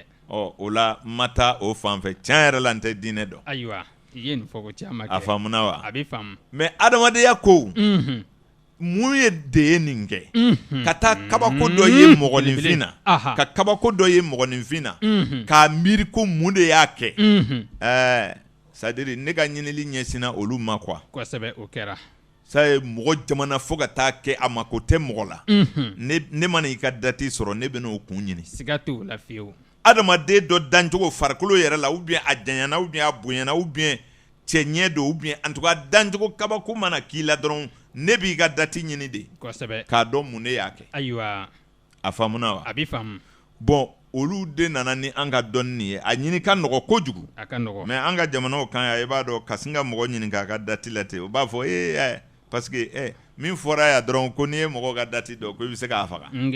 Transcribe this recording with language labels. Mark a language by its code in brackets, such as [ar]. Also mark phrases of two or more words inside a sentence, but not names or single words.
[bm] o la n ma taa o fan fɛ tiɲɛ yɛrɛ la n tɛ diinɛ dɔn ayiwa i ye nin fɔ ko caman kɛ a faamuna wa a bɛ faamu mais adamadenya ko mun ye de ye nin kɛ ka taa kabako dɔ ye mɔgɔninfin na ka kabako dɔ ye mɔgɔninfin na k'a miiri ko mun de y'a kɛ c'est-à-dire ne ka ɲinili ɲɛsinna olu ma quoi kosɛbɛ o kɛra ça ye mɔgɔ jamana fo ka taa kɛ a mako tɛ mɔgɔ la ne mana i ka date sɔrɔ ne bɛ n'o kun ɲini siga t'o la fiyewu adamaden dɔ dancogo farikolo yɛrɛ la [fr] ou bien [bm] a janyana [fr] ou bien [bm] a bonyana [fr] ou bien [bm] cɛ ɲɛ don [fr] ou bien en tout cas [bm] dancogo kabako mana k'i la dɔrɔn ne b'i ka date ɲini de kosɛbɛ k'a dɔn mun de y'a kɛ ayiwa a faamuna wa a bɛ faamu bon olu de nana ni an ka dɔnni nin ye a ɲini ka nɔgɔ kojugu a ka nɔgɔ mais an ka jamanaw kan yan i b'a dɔn ka sin ka mɔgɔ ɲini k'a ka date la ten o b'a fɔ [fr] parce que [bm] min fɔra yan dɔrɔn ko n'i ye mɔgɔ ka date dɔn ko i bɛ se k'a faga